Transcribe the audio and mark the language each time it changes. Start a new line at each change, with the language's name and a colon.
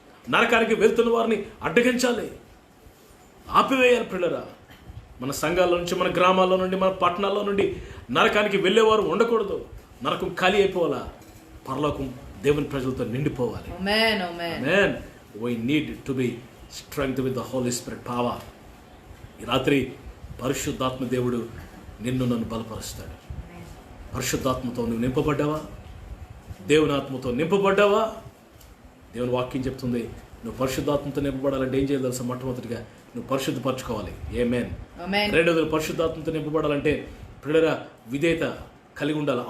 Telugu: నరకానికి వెళ్తున్న వారిని అడ్డగించాలి, ఆపివేయాలి. పిల్లరా, మన సంఘాల నుంచి, మన గ్రామాల్లో నుండి, మన పట్టణాల్లో నుండి నరకానికి వెళ్ళేవారు ఉండకూడదు. నరకం ఖాళీ అయిపోవాలా, పరలోకం దేవుని ప్రజలతో నిండిపోవాలి.
English: Amen. We need to be strengthened with the Holy Spirit power.
Telugu: ఈ రాత్రి పరిశుద్ధాత్మ దేవుడు నిన్ను నన్ను బలపరుస్తాడు. పరిశుద్ధాత్మతో నువ్వు నింపబడ్డావా? దేవుని ఆత్మతో నింపబడ్డావా? దేవుని వాక్యం చెప్తుంది, నువ్వు పరిశుద్ధాత్మతో నింపబడాలంటే ఏం చేయాలి తెలుసా? మొట్టమొదటిగా నువ్వు పరిశుద్ధపరచుకోవాలి. ఆమేన్. రెండవది, పరిశుద్ధాత్మతో నింపబడాలంటే పిల్లరా విధేయత కలిగి ఉండాలి.